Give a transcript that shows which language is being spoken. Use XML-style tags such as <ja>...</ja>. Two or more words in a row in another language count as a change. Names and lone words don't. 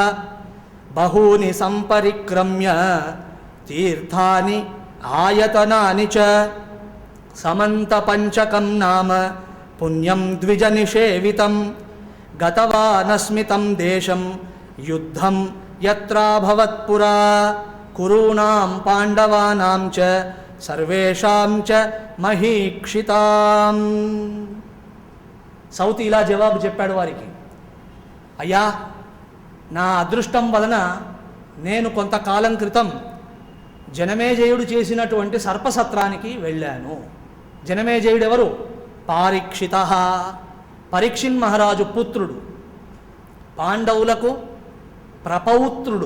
<sa>बहूनि संपरिक्रम्य तीर्थानि आयतनानि च समन्तपञ्चकं नाम पुण्यं द्विजनिषेवितं गतवानस्मि तं देशं युद्धं यत्राभवत् पुरा कुरूणां पाण्डवानां च सर्वेषां च महीक्षितां।</sa> <te>సౌతి ఇలా జవాబు చెప్పాడు వారికి, అయ్యా నా అదృష్టం వలన నేను కొంతకాలం క్రితం జనమేజయుడు చేసినటువంటి సర్పసత్రానికి వెళ్ళాను. జనమేజయుడు ఎవరు? పారీక్షిత, పరీక్షిన్ మహారాజు పుత్రుడు, పాండవులకు ప్రపౌత్రుడు.</te>